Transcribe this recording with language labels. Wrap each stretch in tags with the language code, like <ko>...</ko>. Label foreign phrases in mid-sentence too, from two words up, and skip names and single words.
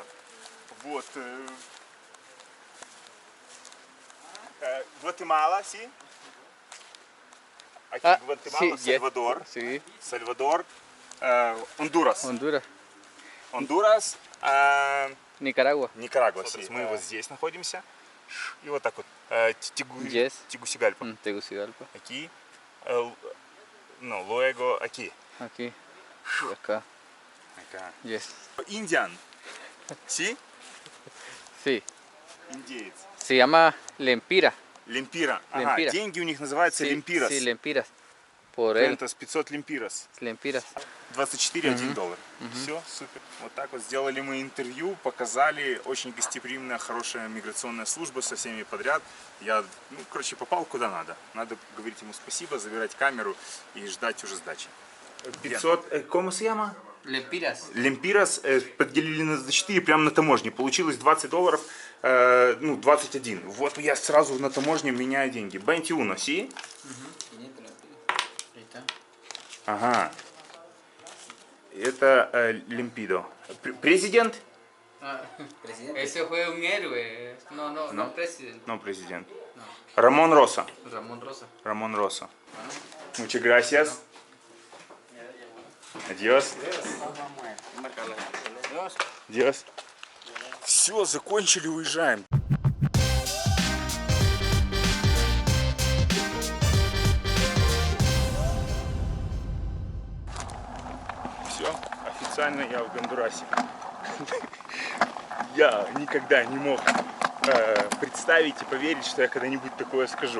<ru>Вот. Гватемала, си? Гватемала,</ru> <es>sí,</es> <ru>Сальвадор.</ru> <es>Sí.</es> <ru>Сальвадор. Хондурас.</ru> <es>Honduras.</es> <ru>Хондурас.</ru> <es>Nicaragua.</es> <ru>Никарагуа. Мы вот здесь находимся. И вот так вот. Yes. Тегусигальпа.</ru> <es>Tegucigalpa. Aquí. No, luego aquí. Aquí. Y acá. Acá. Yes.</es> <ru>Индиан. ¿Sí?</ru> <es>Sí.</es> <ru>Индеец.</ru> <es>Se llama Lempira.</es> <ru>Лемпира. Ага, Лемпира. деньги у них называются</ru> <es>Sí,</es> <ru>лемпирас.</ru> <es>Sí, Lempiras. Por él.</es> <ru>Это с 500 лемпирас.</ru> <es>Lempiras.</es> <ru>24, 1 доллар. Все, супер. Вот так вот сделали мы интервью, показали. Очень гостеприимная, хорошая миграционная служба со всеми подряд. Я, короче, попал куда надо. Надо говорить ему спасибо, забирать камеру и ждать уже сдачи.</ru> <es>500, ¿cómo se llama? Lempiras.</es> <ru>Лемпирас поделили на 4 прямо на таможне. Получилось 20 долларов, 21. Вот я сразу на таможне меняю деньги. 21, ¿sí? Ага. Это Лемпидо. Президент?</ru> <es>Ese fue un héroe. No presidente. No,</es> <ru>президент. Рамон Роса.</ru> <es>Ramón Rosa.</es> <ru>Рамон Роса.</ru> <es>Muchas gracias. Adiós. Adiós.</es> <ru>Все, закончили, уезжаем. Все, официально я в Гондурасе. Я никогда не мог представить и поверить, что я когда-нибудь такое скажу.</ru>